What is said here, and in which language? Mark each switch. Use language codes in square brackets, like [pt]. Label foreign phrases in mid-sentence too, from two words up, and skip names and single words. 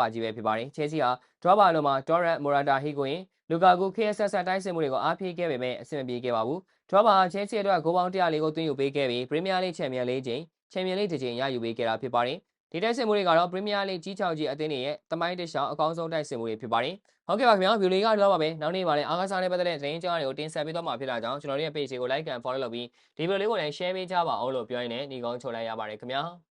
[my] ကြီးပဲဖြစ်ပါတယ်။ချဲလ်ဆီဟာ Drogba လိုမှာ Torres, Morata, Higuain, Lukaku ခေတ်ဆက်တိုက်စစ်မှုတွေကိုအားပေးခဲ့ပေမဲ့အဆင်မပြေခဲ့ပါဘူး။ Drogba ဟာချဲလ်ဆီအတွက်ဂိုးပေါင်း104ဂိုးသွင်းယူပေးခဲ့ပြီးပရီးမီးယားလိချန်ပီယံ4ကြိမ်ချန်ပီယံလိ1ကြိမ်ရယူပေးခဲ့တာဖြစ်ပါတယ်။ဒီတိုက်စစ်မှုတွေကတော့ပရီးမီးယားလိကြီး6ကြီးအသင်းတွေရဲ့တမိုင်းတစ်လျှောက်အကောင်းဆုံးတိုက်စစ်မှုတွေဖြစ်ပါတယ်။ဟုတ်ကဲ့ပါခင်ဗျာဗီဒီယိုလေးကတော့ပါပဲနောက်နေ့မှာလည်းအားကစားနဲ့ပတ်သက်တဲ့သတင်းကြောင်းတွေကိုတင်ဆက်ပေးသွားမှာဖြစ်တာကြောင့်ကျွန်တော်တို့ရဲ့ page ကို [en] like and follow [my] လုပ်ပြီးဒီဗီဒီယိုလေးကိုလည်း share ပေးကြပါအောင်လို့ပြောရင်းနဲ့ညီကုန်းချုပ်လိုက်ရပါတယ်ခင်ဗျာ။